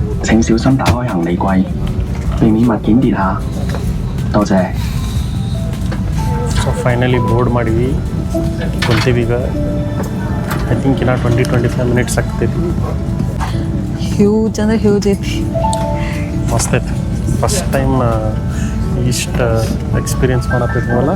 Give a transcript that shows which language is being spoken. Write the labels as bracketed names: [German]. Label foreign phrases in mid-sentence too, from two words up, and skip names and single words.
[Cantonese] 請小心打開行李櫃，避免物件跌下。多謝。 [English] so finally board [Kannada] ಮಾಡಿವಿ ಕುಂತೀವಿ ಈಗ. [English] I think [Kannada] ಇನ್ನ 20-25 ಮಿನಿಟ್ಸ್ ಆಗ್ತೈತಿ. ಹ್ಯೂಜ್ ಅಂದರೆ ಹ್ಯೂಜ್ ಐತಿ. ಮಸ್ತ್ ಐತಿ. [English] first time [Kannada] ಇಷ್ಟು ಎಕ್ಸ್ಪೀರಿಯನ್ಸ್ ಮಾಡತ್ತಿದ್ವಲ್ಲ.